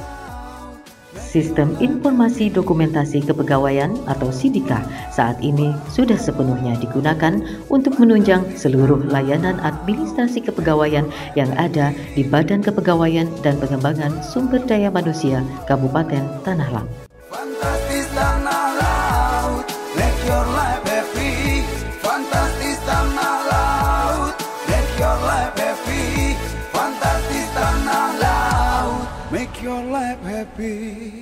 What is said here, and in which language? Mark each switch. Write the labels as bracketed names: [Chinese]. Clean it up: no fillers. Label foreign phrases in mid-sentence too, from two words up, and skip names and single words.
[Indonesian] Sistem Informasi Dokumentasi Kepegawaian atau SIDIKA saat ini sudah sepenuhnya digunakan untuk menunjang seluruh layanan administrasi kepegawaian yang ada di Badan Kepegawaian dan Pengembangan Sumber Daya Manusia Kabupaten Tanah Lang. Fantastis tanah laut, [English] make your life happy. [Indonesian] Fantastis tanah laut, [English] make your life happy. [Indonesian] Fantastis tanah laut, [English] make your life happy.